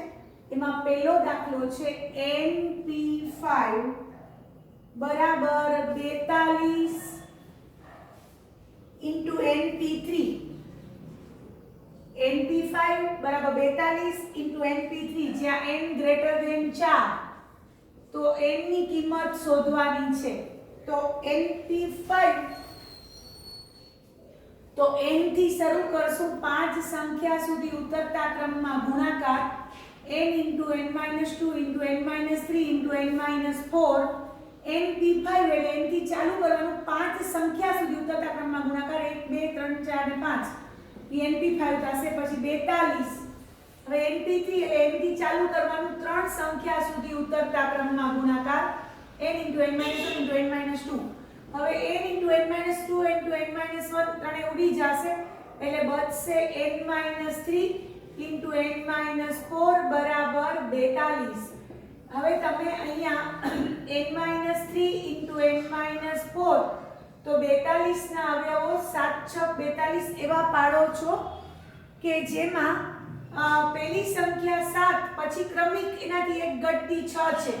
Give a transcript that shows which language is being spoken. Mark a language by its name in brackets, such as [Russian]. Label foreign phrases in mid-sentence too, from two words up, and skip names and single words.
[Gujarati] એમાં પહેલો દાખલો છે np5 બરાબર 42 into np3 np5 બરાબર 42 into np3 જ્યાં n [English] greater than [Gujarati] 4 તો n ની કિંમત શોધવાની છે। તો np5 તો n થી શરૂ કરશું 5 સંખ્યા સુધી ઉતરતા ક્રમમાં ગુણાકાર [English] n into n minus 2 into n minus 3 into n minus 4 [Gujarati] np5 એટલે n થી ચાલુ કરવાનું 5 સંખ્યા સુધી ઉતરતા ક્રમમાં ગુણાકાર 1 2 3 4 અને 5 np5 થશે પછી 42। હવે np3 એટલે n થી ચાલુ કરવાનું 3 સંખ્યા સુધી ઉતરતા ક્રમમાં ગુણાકાર [English] n into n minus 1 into n minus 2। [Gujarati] હવે [English] n into n minus 2 into n minus 1 [Gujarati] ત્રણે ઉડી જશે એટલે બચશે [English] n minus 3 into n minus 4 [Gujarati] બરાબર 42। હવે તમે અહીંયા [English] n minus 3 into n minus 4 [Gujarati] તો 42 ના અવયવો 7 6 42 એવા પાડો છો કે જેમાં પહેલી સંખ્યા 7 પછી ક્રમિક એનાથી એક ઘટતી 6 છે।